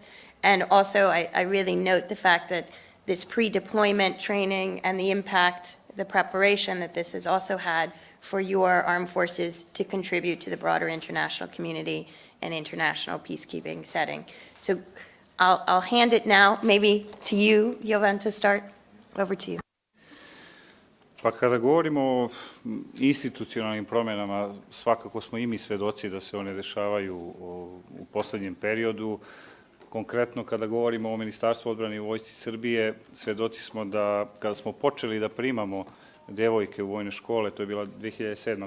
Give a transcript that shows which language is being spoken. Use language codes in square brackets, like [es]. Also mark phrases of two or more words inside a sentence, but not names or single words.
[en] And also, I really note the fact that this pre-deployment training and the impact, the preparation that this has also had for your armed forces to contribute to the broader international community and international peacekeeping setting. So I'll hand it now, maybe to you, Jovan, to start. Over to you. [sr] Pa kada govorimo o institucionalnim promjenama, svakako smo i mi svedoci da se one dešavaju u poslednjem periodu. Konkretno, kada govorimo o Ministarstvu odbrane i Vojsci Srbije, svedoci smo da kada smo počeli da primamo devojke u vojne škole, to je bila 2007.